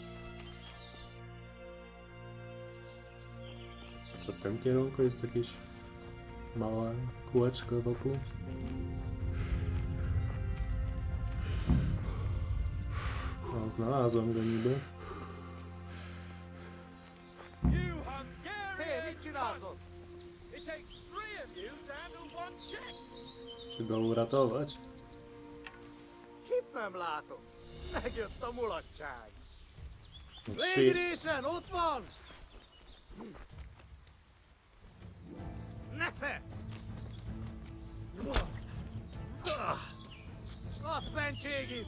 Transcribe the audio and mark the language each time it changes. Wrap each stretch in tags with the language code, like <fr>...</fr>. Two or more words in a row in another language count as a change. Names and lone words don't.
<pl>Czy w tym kierunku jest jakieś Małe kółeczko wokół. O, znalazłem go niby.</pl> <en>You Hungarian cunts! It takes 3 of you to handle 1 Czech!</en> <pl>Czy go uratować?</pl> <hu>Kit nem látok. Megjött a mulatság.</hu> <en>Shit.</en> <hu>Légyrészen, ott van! Nesze! A szentségit!</hu>